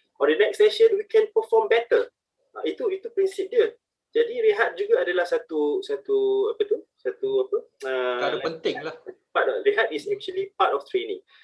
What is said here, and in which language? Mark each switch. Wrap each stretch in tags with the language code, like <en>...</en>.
<en>On the next session we can perform better.</en> <id>Itu prinsip dia. Jadi rehat juga adalah satu Ada penting lah.</id> <en>Rehat is actually part of training.</en>